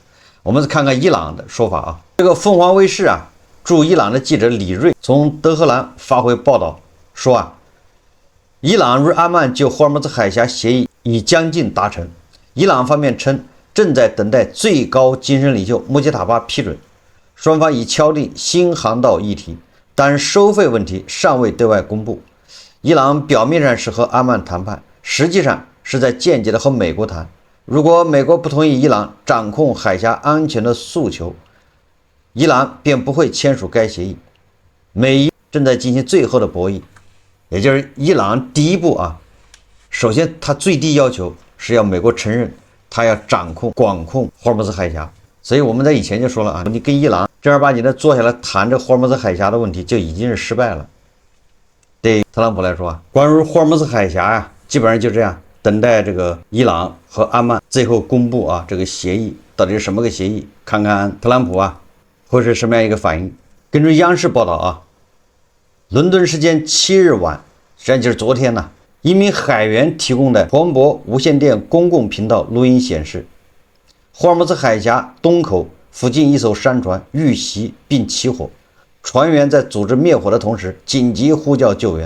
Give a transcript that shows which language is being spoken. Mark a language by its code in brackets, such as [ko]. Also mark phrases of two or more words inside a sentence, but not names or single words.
[zh] 我們看看伊朗的說法這個鳳凰衛視駐伊朗的記者李瑞從德黑蘭發回報道說伊朗與阿曼就霍爾木茲海峽協議已將近達成，伊朗方面稱正在等待最高精神領袖穆吉塔巴批准，雙方已敲定新航道議題，但收費問題尚未對外公布。伊朗表面上是和阿曼談判，實際上是在間接的和美國談。如果美國不同意伊朗掌控海峽安全的訴求，伊朗便不會簽署該協議。美伊正在進行最後的博弈，也就是伊朗第一步首先他最低要求是要美國承認他要掌控管控霍爾木茲海峡。所以我們在以前就說了你跟伊朗正儿八经的坐下來談这霍爾木茲海峽的問題就已經是失敗了。對特朗普來說關於霍爾木茲海峽基本上就這樣，等待這個伊朗和阿曼最後公布這個協議到底是什麼個協議，看看特朗普會是什麼樣一個反應。根據央視報道倫敦時間7日晚，實際上就是昨天一名海員提供的彭博無線電公共頻道錄音顯示，霍爾木茲海峽東口附近一艘商船遇襲並起火，船員在組織滅火的同時緊急呼叫救援。